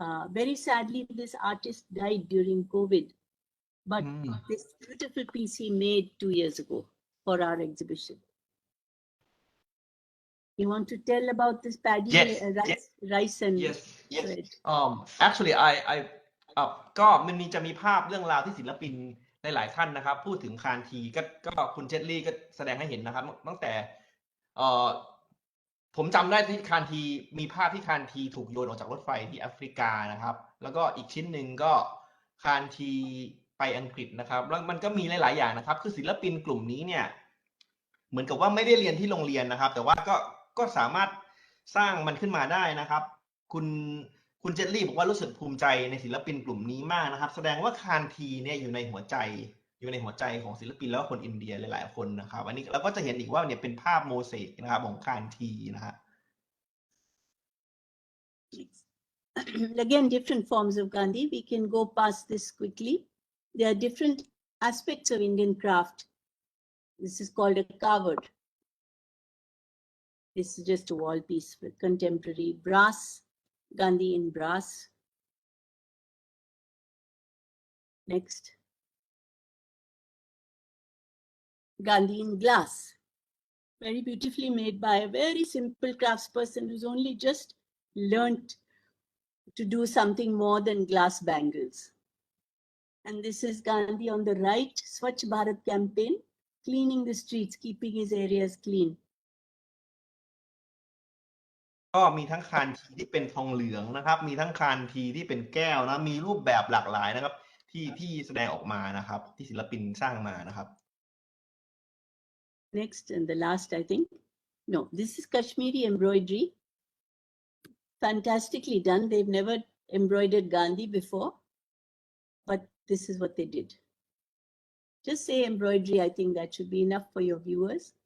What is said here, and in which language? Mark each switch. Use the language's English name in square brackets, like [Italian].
[English] Very sadly, this artist died during COVID, but this beautiful piece he made 2 years ago for our exhibition. You want to tell about this paddy, rice and thread? Actually I [Thai] ก็มันจะมีภาพเรื่องราวที่ศิลปินหลายๆท่านนะครับพูดถึงคานทีก็คุณเจตลี่ก็แสดงให้เห็นนะครับตั้งแต่ผมจำได้ที่คานทีมีภาพที่คานทีถูกโยนออกจากรถไฟที่แอฟริกานะครับแล้วก็อีกชิ้นหนึ่งก็คานทีไปอังกฤษนะครับแล้วมันก็มีหลายๆอย่างนะครับคือศิลปินกลุ่มนี้เนี่ย เหมือนกับว่าไม่ได้เรียนที่โรงเรียนนะครับแต่ว่าก็สามารถสร้างมันขึ้นมาได้นะครับคุณเจตลี่บอกว่ารู้สึกภูมิใจในศิลปินกลุ่มนี้มากนะครับแสดงว่าคานทีเนี่ยอยู่ในหัวใจของศิลปินแล้วก็คนอินเดียหลายๆคนนะครับอันนี้เราก็จะเห็นอีกว่าเนี่ยเป็นภาพโมเสกนะครับของคานทีนะฮะ [English] Again, different forms of Gandhi. We can go past this quickly. There are different aspects of Indian craft. This is called a carved. This is just a wall piece for contemporary brass, Gandhi in brass. Next. Gandhi in glass. Very beautifully made by a very simple craftsperson who's only just learnt to do something more than glass bangles. And this is Gandhi on the right, Swachh Bharat campaign, cleaning the streets, keeping his areas clean. [Thai] ก็มีทั้งคานทีที่เป็นทองเหลืองนะครับมีทั้งคานทีที่เป็นแก้วนะมีรูปแบบหลากหลายนะครับที่แสดงออกมานะครับที่ศิลปินสร้างมานะครับ [English] Next and the last, I think. No, this is Kashmiri embroidery. Fantastically done. They've never embroidered Gandhi before, but this is what they did. Just say embroidery. I think that should be enough for your viewers.